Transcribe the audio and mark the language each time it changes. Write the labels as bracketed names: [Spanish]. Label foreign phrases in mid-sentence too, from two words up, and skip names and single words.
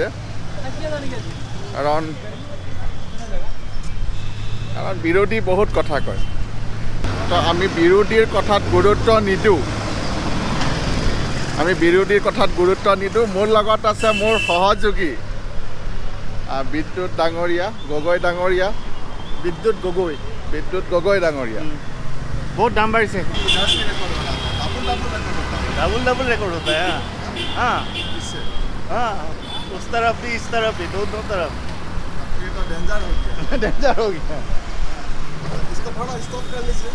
[Assamese] কাৰণ বিৰোধী বহুত কথা কয়, তো আমি বিৰোধীৰ কথাত গুৰুত্ব নিদিওঁ। মোৰ লগত আছে মোৰ সহযোগী বিদ্যুৎ ডাঙৰীয়া, গগৈ ডাঙৰীয়া। বিদ্যুৎ গগৈ ডাঙৰীয়া। [Hindi] बहुत दाम बाढ़ से डबल रिकॉर्ड होता है। हाँ हाँ, उस तरफ भी इस तरफ भी, दोनों तरफ ये तो डेंजर हो गया। डेंजर हो गया। इसको थोड़ा स्टॉप कर लीजिए।